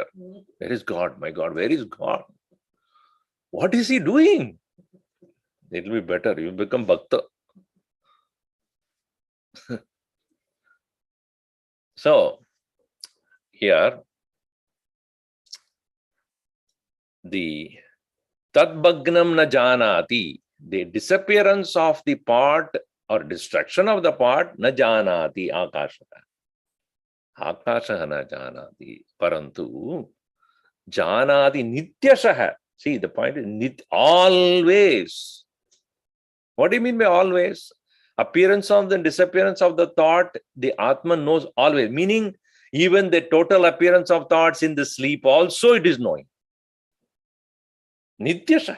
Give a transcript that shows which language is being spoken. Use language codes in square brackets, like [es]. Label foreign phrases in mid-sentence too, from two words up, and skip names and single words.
[en] Where is God? My God, where is God? What is he doing? It will be better. You become Bhakta. So, here, the [sa] Tadbhagnam na janati, [en] the disappearance of the part or destruction of the part, [sa] na janati akashata. Akasha na janati. Parantu janati nityashaha. [en] See, the point is always. What do you mean by always? Appearance of the disappearance of the thought, the Atman knows always. Meaning, even the total appearance of thoughts in the sleep also it is knowing. Nityashaha.